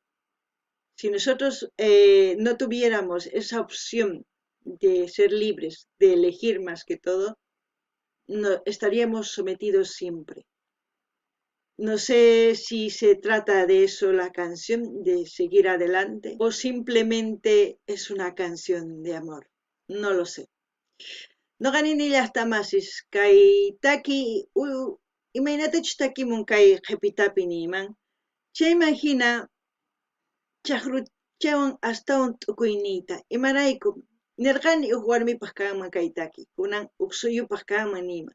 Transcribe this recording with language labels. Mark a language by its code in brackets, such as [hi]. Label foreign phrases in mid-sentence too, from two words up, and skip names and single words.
[es] Si nosotros no tuviéramos esa opción de ser libres, de elegir más que todo, no, estaríamos sometidos siempre. No sé si se trata de eso la canción, de seguir adelante, o simplemente es una canción de amor. No lo sé. [qu] No ganini llaqtamasis kay taki imaynatachu takimun kay qhipitapi niyman. Chayman hina chaqruchawan astawan t'ukuyniyta. Imarayku nirqani huk warmipaq kanman kay taki, kunan huk suyupaq kanman niyman.